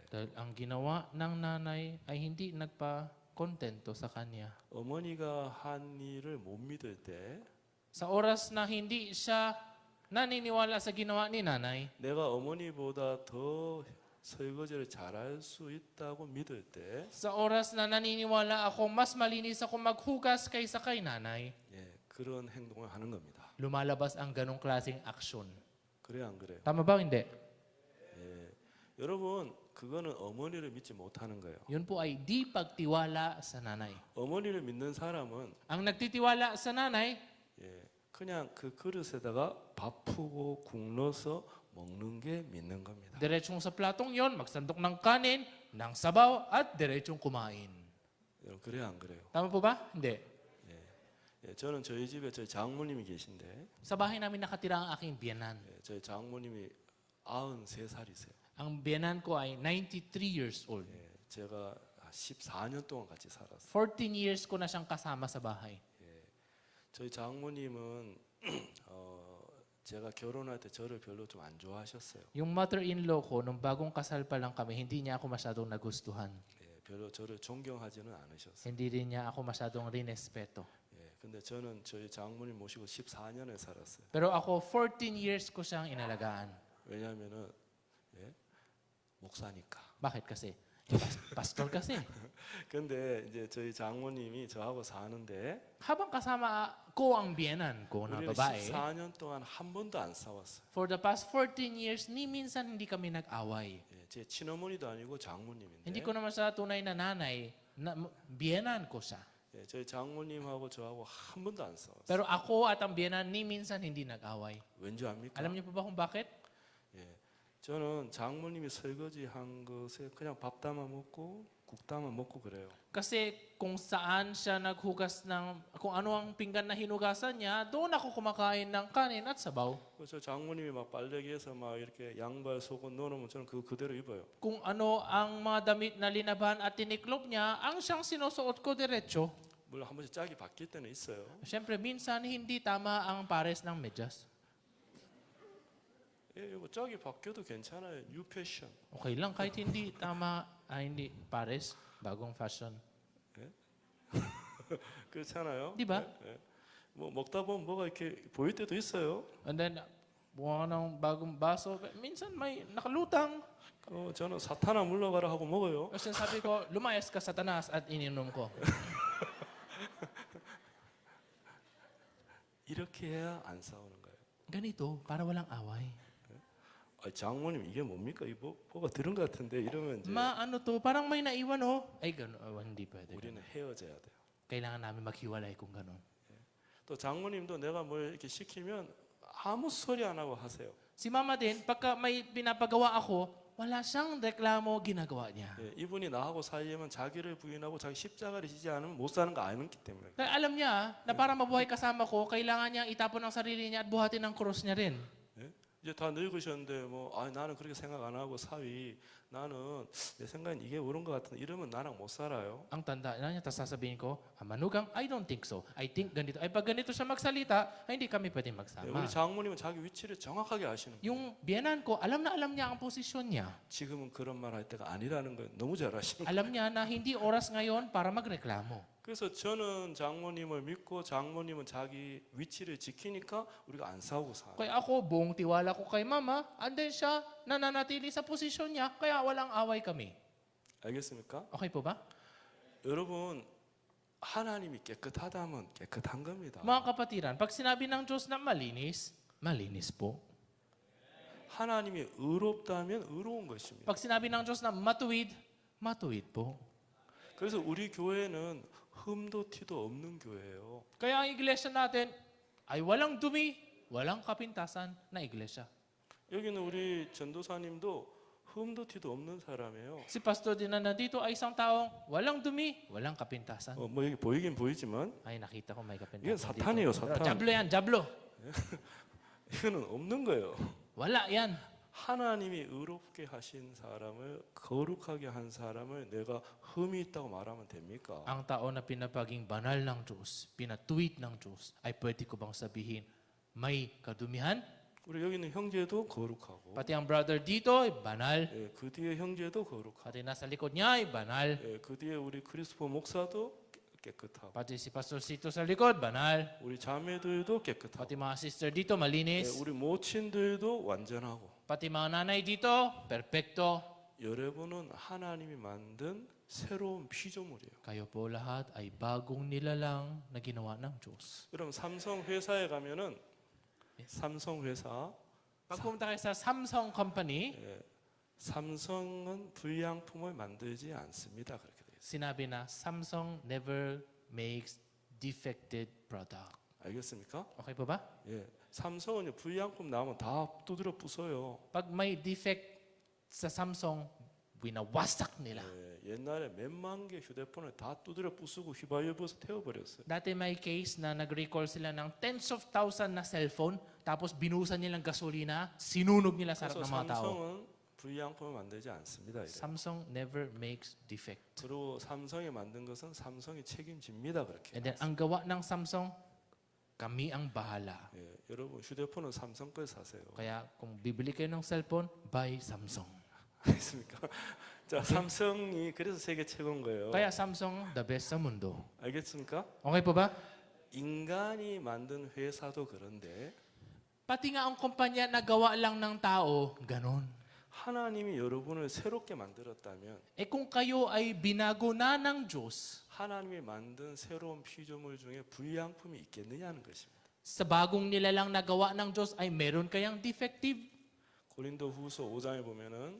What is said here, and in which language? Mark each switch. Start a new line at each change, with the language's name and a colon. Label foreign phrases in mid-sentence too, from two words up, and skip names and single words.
Filipino: Dahil ang ginawa ng nanay ay hindi nagpa-kontento sa kanya.
Korean: 어머니가 한 일을 못 믿을 때
Filipino: Sa oras na hindi siya naniniwala sa ginawa ni nanay,
Korean: 내가 어머니보다 더 설거지를 잘할 수 있다고 믿을 때
Filipino: sa oras na naniniwala ako mas malinis ako maghugas kaysa kay nanay,
Korean: 예, 그런 행동을 하는 겁니다.
Filipino: lumalabas ang ganong klaseng aksyon.
Korean: 그래 안 그래요?
Filipino: Tama ba o hindi?
Korean: 예. 여러분, 그거는 어머니를 믿지 못하는 거예요.
Filipino: Yun po ay di pagtiwala sa nanay.
Korean: 어머니를 믿는 사람은
Filipino: Ang nagtitiwala sa nanay,
Korean: 예, 그냥 그 그릇에다가 밥 푸고 국 넣어서 먹는 게 믿는 겁니다.
Filipino: diretsong sa platong yon, magsandok ng kanin, ng sabaw, at diretsong kumain.
Korean: 여러분, 그래요 안 그래요?
Filipino: Tama po ba? Hindi.
Korean: 예, 저는 저희 집에 저희 장모님이 계신데
Filipino: Sa bahay namin nakatira ang aking biyanan.
Korean: 예, 저희 장모님이 93살이세요.
Filipino: Ang biyanan ko ay 93
English: years old.
Korean: 예, 제가 14년 동안 같이 살았어요.
Filipino: 14 years ko na siyang kasama sa bahay.
Korean: 저희 장모님은 제가 결혼할 때 저를 별로 좀 안 좋아하셨어요.
Filipino: Yung mother-in-law ko, nung bagong kasal pa lang kami, hindi niya ako masyadong nagustuhan.
Korean: 예, 별로 저를 존경하지는 않으셨어요.
Filipino: Hindi rin niya ako masyadong rinespeto.
Korean: 예, 근데 저는 저희 장모님 모시고 14년을 살았어요.
Filipino: Pero ako, 14 years ko siyang inalagaan.
Korean: 왜냐하면은 예, 목사니까.
Filipino: Bakit kasi? Pastor kasi.
Korean: 근데 이제 저희 장모님이 저하고 사는데
Filipino: Habang kasama ko ang biyanan ko na
Korean: 우리는
Filipino: babae,
Korean: 14년 동안 한 번도 안 싸웠어요.
English: for the past 14 years,
Filipino: ni minsan hindi kami nag-away.
Korean: 예, 제 친어머니도 아니고 장모님인데
Filipino: Hindi ko naman sa tunay na nanay, biyanan ko siya.
Korean: 예, 저희 장모님하고 저하고 한 번도 안 싸웠어요.
Filipino: Pero ako at ang biyanan, ni minsan hindi nag-away.
Korean: 왠지 압니까?
Filipino: Alam niyo po ba kung bakit?
Korean: 예, 저는 장모님이 설거지한 것에 그냥 밥 담아 먹고 국 담아 먹고 그래요.
Filipino: Kasi kung saan siya naghugas ng, kung ano ang pinggan na hinugasan niya, doon ako kumakain ng kanin at sabaw.
Korean: 그래서 장모님이 막 빨래기에서 막 이렇게 양발 속옷 넣어놓으면 저는 그거 그대로 입어요.
Filipino: Kung ano ang mga damit na linaban at tiniklop niya, ang siyang sinusuot ko diretso.
Korean: 물론 한 번씩 짝이 바뀔 때는 있어요.
Filipino: Siyempre, minsan hindi tama ang pares ng medyas.
Korean: 예, 이거 짝이 바뀌어도 괜찮아요.
English: new fashion.
Filipino: Okay lang, kahit hindi tama, hindi pares, bagong fashion.
Korean: 그렇잖아요.
Filipino: Di ba?
Korean: 예, 예. 뭐 먹다 보면 뭐가 이렇게 보일 때도 있어요.
English: And then,
Filipino: buwan ng bagong baso, minsan may nakalutang.
Korean: 저는 사탄아 물러가라 하고 먹어요.
Filipino: Kasi sabi ko, lumayas ka Satanas at ininom ko.
Korean: 이렇게 해야 안 싸우는 거예요.
Filipino: Ganito, para walang away.
Korean: 장모님 이게 뭡니까? 뭐가 들은 것 같은데 이러면 이제
Filipino: Ano to, parang may naiwan oh. Ay, gano'n. Hindi pwede.
Korean: 우리는 헤어져야 돼요.
Filipino: Kailangan namin maghiwalay kung gano'n.
Korean: 또 장모님도 내가 뭘 이렇게 시키면 아무 소리 안 하고 하세요.
Filipino: Si mama din, pagka may pinapagawa ako, wala siyang reklamo, ginagawa niya.
Korean: 예, 이분이 나하고 사이에만 자기를 부인하고 자기 십자가를 지지 않으면 못 사는 거 아는기 때문에.
Filipino: Kaya alam niya na para mabuhay kasama ko, kailangan niyang itapon ang sarili niya at buhatin ang krus niya rin.
Korean: 예? 이제 다 늙으셨는데 나는 그렇게 생각 안 하고 사위 나는 내 생각엔 이게 옳은 것 같은데 이러면 나랑 못 살아요.
Filipino: Ang tanda na niya, tapos sasabihin ko, manugang,
English: I don't think so. I think ganito.
Filipino: Ay pag ganito siya magsalita, ay hindi kami pwedeng
Korean: 예,
Filipino: magsama.
Korean: 우리 장모님은 자기 위치를 정확하게 아시는 거예요.
Filipino: Yung biyanan ko, alam na alam niya ang posisyon niya.
Korean: 지금은 그런 말 할 때가 아니라는 거예요. 너무 잘 아시는 거예요.
Filipino: Alam niya na hindi oras ngayon para magreklamo.
Korean: 그래서 저는 장모님을 믿고 장모님은 자기 위치를 지키니까 우리가 안 싸우고 살아요.
Filipino: Kaya ako, buong tiwala ko kay mama,
English: and then
Filipino: siya nananatili sa posisyon niya, kaya walang away kami.
Korean: 알겠습니까?
Filipino: Okay po ba?
Korean: 여러분 하나님이 깨끗하다면 깨끗한 겁니다.
Filipino: Mga kapatiran, pag sinabi ng Diyos na malinis, malinis po.
Korean: 하나님이 의롭다면 의로운 것입니다.
Filipino: Pag sinabi ng Diyos na matuwid, matuwid po.
Korean: 그래서 우리 교회는 흠도 티도 없는 교회예요.
Filipino: Kaya ang iglesia natin ay walang dumi, walang kapintasan na iglesia.
Korean: 여기는 우리 전도사님도 흠도 티도 없는 사람이에요.
Filipino: Si Pastor din na nandito ay isang taong walang dumi, walang kapintasan.
Korean: 뭐 여기 보이긴 보이지만
Filipino: Ay, nakita ko may kapintasan
Korean: 이건 사탄이에요,
Filipino: dito. Pero
Korean: 사탄.
Filipino: Diablo yan, Diablo.
Korean: 이거는 없는 거예요.
Filipino: Wala yan.
Korean: 하나님이 의롭게 하신 사람을 거룩하게 한 사람을 내가 흠이 있다고 말하면 됩니까?
Filipino: Ang tao na pinapaging banal ng Diyos, pinatuwid ng Diyos, ay pwede ko bang sabihin, may kadumihan?
Korean: 우리 여기 있는 형제도 거룩하고
Filipino: Pati ang brother dito ay banal.
Korean: 예, 그 뒤에 형제도 거룩하고
Filipino: Pati nasa likod niya ay banal.
Korean: 예, 그 뒤에 우리 크리스포 목사도 깨끗하고
Filipino: Pati si Pastor Sito sa likod, banal.
Korean: 우리 자매들도 깨끗하고
Filipino: Pati mga sister dito,
Korean: 예,
Filipino: malinis.
Korean: 우리 모친들도 완전하고
Filipino: Pati mga nanay dito, perfecto.
Korean: 여러분은 하나님이 만든 새로운 피조물이에요.
Filipino: Kayo po lahat ay bagong nilalang na ginawa ng Diyos.
Korean: 여러분 삼성 회사에 가면은 삼성 회사
Filipino: Pag pumunta kayo sa Samsung Company,
Korean: 예, 삼성은 불량품을 만들지 않습니다. 그렇게 돼 있어요.
Filipino: sinabi na
English: Samsung never makes defected product.
Korean: 알겠습니까?
Filipino: Okay po ba?
Korean: 예, 삼성은 불량품 나오면 다 두드려 부숴요.
Filipino: Pag may defect sa Samsung, winawasak nila.
Korean: 예, 옛날에 몇만 개 휴대폰을 다 두드려 부수고 휘발유버스 태워버렸어요.
Filipino: Dati may case na nag-recall sila ng
English: tens of thousand
Filipino: na cellphone, tapos binusan nilang gasolina, sinunog nila sa harap
Korean: 그래서
Filipino: ng mga tao.
Korean: 삼성은 불량품을 만들지 않습니다. 이래요.
English: Samsung never makes defect.
Korean: 그리고 삼성이 만든 것은 삼성이 책임집니다. 그렇게.
English: And then,
Filipino: ang gawa ng Samsung, kami ang bahala.
Korean: 예, 여러분 휴대폰은 삼성 걸 사세요.
Filipino: Kaya kung bibili kayo ng cellphone,
English: buy Samsung.
Korean: 알겠습니까? 자, 삼성이 그래서 세계 최고인 거예요.
Filipino: Kaya Samsung,
English: the best
Filipino: sa mundo.
Korean: 알겠습니까?
Filipino: Okay po ba?
Korean: 인간이 만든 회사도 그런데
Filipino: Pati nga ang kumpanya na gawa lang ng tao, ganon.
Korean: 하나님이 여러분을 새롭게 만들었다면
Filipino: Eh kung kayo ay binago na ng Diyos,
Korean: 하나님이 만든 새로운 피조물 중에 불량품이 있겠느냐는 것입니다.
Filipino: sa bagong nilalang na gawa ng Diyos ay meron kayang defective?
Korean: 고린도후서 5장에 보면은